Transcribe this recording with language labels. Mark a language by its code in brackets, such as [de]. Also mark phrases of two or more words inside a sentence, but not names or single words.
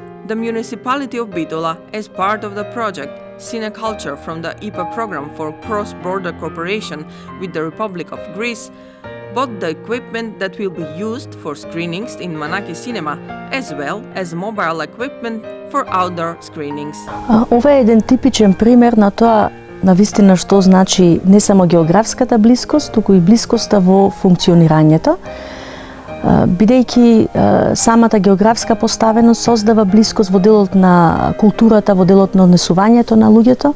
[en] The municipality of Bitola, as part of the project Cineculture from the IPA program for cross-border cooperation with the Republic of Greece, bought the equipment that will be used for screenings in Manaki Cinema, as well as mobile equipment for outdoor screenings. [mk] Ова е еден типичен пример на тоа навистина што значи не само географската блискост, туку и блискоста во функционирањето. Бидејќи самата географска поставеност создава блискост во делот на културата, во делот на однесувањето на луѓето.